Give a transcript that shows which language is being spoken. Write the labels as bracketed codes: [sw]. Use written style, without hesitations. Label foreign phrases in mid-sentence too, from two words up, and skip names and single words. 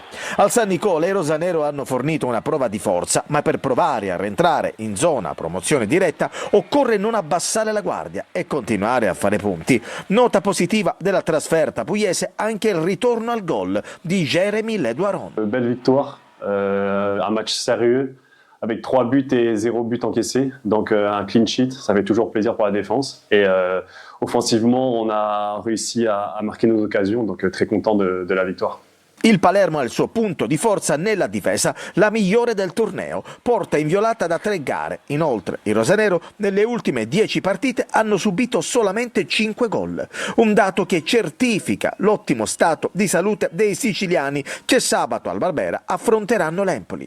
[it] Al San Nicola i rosanero hanno fornito una prova di forza, ma per provare a rientrare in zona promozione diretta occorre non abbassare la guardia e continuare a fare punti. Nota positiva della trasferta pugliese anche il ritorno al gol di Jeremy Ledoiron. [fr] Belle victoire, un match sérieux. Avec 3 buts et 0 but encaissé, donc un [en] clean sheet, [fr] ça fait toujours plaisir pour la défense. Et offensivement, on a réussi à marquer nos occasions, donc très content de la victoire. [it] Il Palermo ha il suo punto di forza nella difesa, la migliore del torneo, porta inviolata da 3 gare. Inoltre i rosanero nelle ultime 10 partite hanno subito solamente 5 gol, un dato che certifica l'ottimo stato di salute dei siciliani che sabato al Barbera affronteranno l'Empoli.